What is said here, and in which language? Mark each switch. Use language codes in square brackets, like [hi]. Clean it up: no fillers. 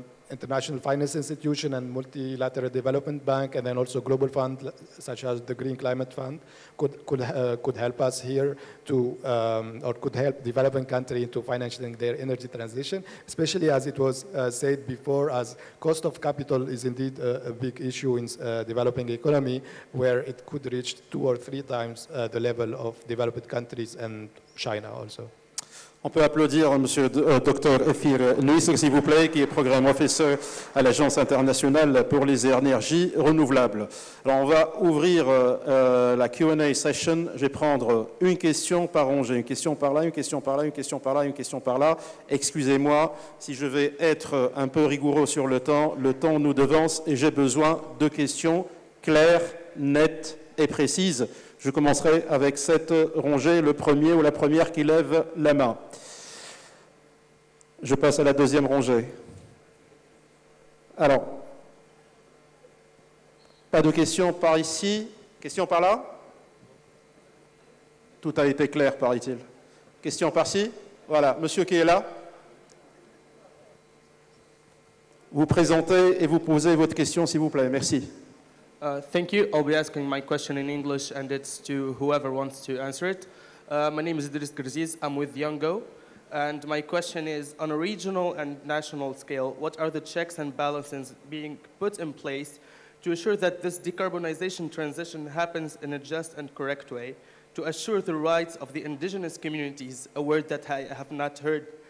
[en] international finance institution and multilateral development bank, and then also global fund such as the Green Climate Fund could help us here to, or could help developing country into financing their energy transition, especially as it was said before, as cost of capital is indeed a big issue in developing economy, where it could reach 2 or 3 times the level of developed countries and China also. [fr] On peut applaudir M. Dr Efir Nuisr, s'il vous plaît, qui est programme officer à l'Agence internationale pour les énergies renouvelables. Alors, on va ouvrir la Q&A session. Je vais prendre une question par rangée, une question par là, une question par là, une question par là, une question par là. Excusez-moi si je vais être un peu rigoureux sur le temps nous devance et j'ai besoin de questions claires, nettes et précises. Je commencerai avec cette rangée, le premier ou la première qui lève la main. Je passe à la deuxième rangée. Alors, pas de questions par ici. Questions par là? Tout a été clair, paraît-il. Question par-ci? Voilà, monsieur qui est là. Vous présentez et vous posez votre question, s'il vous plaît. Merci. [en] Thank you. I'll be asking my question in English, and it's to whoever wants to answer it. My name is Idris Garziz. I'm with Youngo. And my question is, on a regional and national scale, what are the checks and balances being put in place to assure that this decarbonization transition happens in a just and correct way, to assure the rights of the indigenous communities, a word that I have not heard